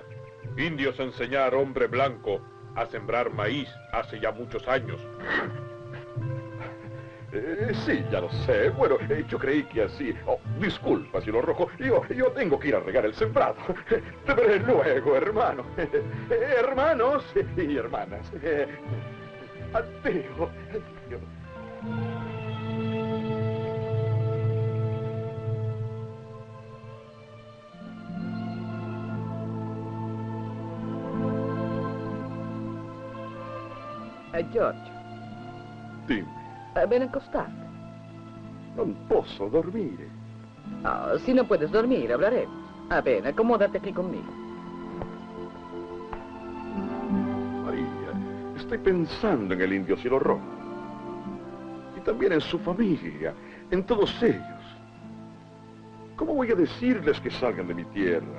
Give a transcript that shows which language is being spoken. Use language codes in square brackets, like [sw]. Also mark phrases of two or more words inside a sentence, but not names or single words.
[es] Indios enseñar hombre blanco a sembrar maíz hace ya muchos años. Sí, ya lo sé. Bueno, yo creí que así... Oh, disculpa, Cielo Rojo. Yo tengo que ir a regar el sembrado. Te veré luego, hermano. Hermanos y hermanas. [it] Addio. Addio. Giorgio, Dimmi, [es] ven a acostarti. [it] non posso dormire. [es] Ah, si no puedes dormir, hablaremos. Ven, acomódate aquí conmigo. María, estoy pensando en el indio Cielo Rojo. Y también en su familia, en todos ellos. ¿Cómo voy a decirles que salgan de mi tierra?